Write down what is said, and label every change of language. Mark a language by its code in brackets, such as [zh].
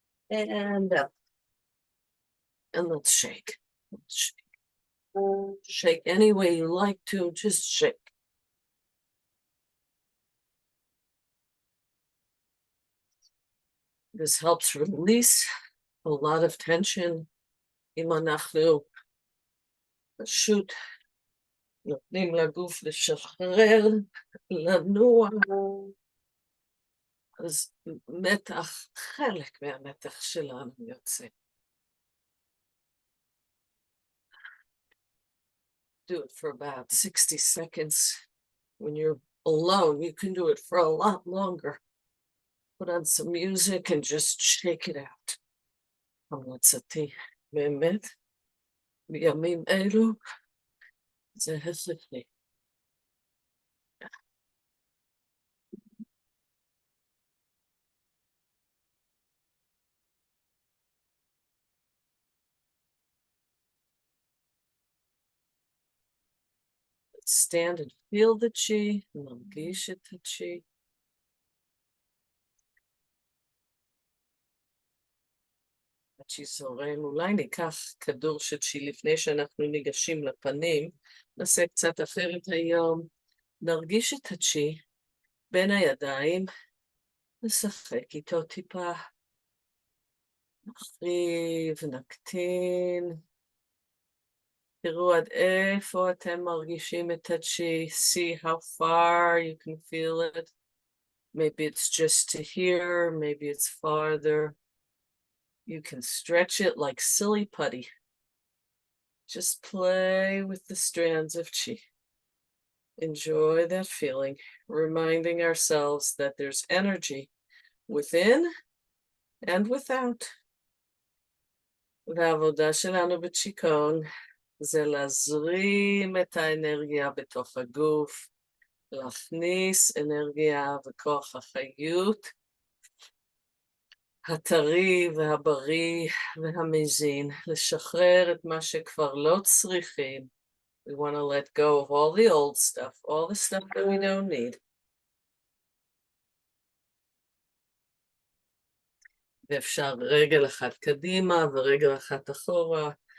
[en] And up. And let's shake. Let's shake. Shake any way you like to, just shake. This helps release a lot of tension. [he] אם אנחנו פשוט נותנים לגוף לשחרר, לנוע, אז מתח, חלק מהמתח שלנו יוצא. [en] Do it for about 60 seconds. When you're alone, you can do it for a lot longer. Put on some music and just shake it out. [he] המלצתי, באמת, בימים אלו, זה הכרחי. [en] Let's stand and feel the chi, [he] נרגיש את הצ'י. הצ'י זורם, אולי ניקח כדור של צ'י לפני שאנחנו ניגשים לפנים, נעשה קצת אחרת היום, נרגיש את הצ'י בין הידיים, נשחק איתו טיפה, נחריב, נקטין, תראו עד איפה אתם מרגישים את הצ'י, [en] see how far you can feel it, maybe it's just to here, maybe it's farther, you can stretch it like silly putty, just play with the strands of chi. Enjoy that feeling, reminding ourselves that there's energy within and without. [he] והעבודה שלנו בצ'יקונג זה להזרים את האנרגיה בתוך הגוף, להכניס אנרגיה וכוח החיות, הטרי והבריא והמזין, לשחרר את מה שכבר לא צריכים. [en] We want to let go of all the old stuff, all the stuff that we don't need. [he] ואפשר רגל אחת קדימה ורגל אחת אחורה.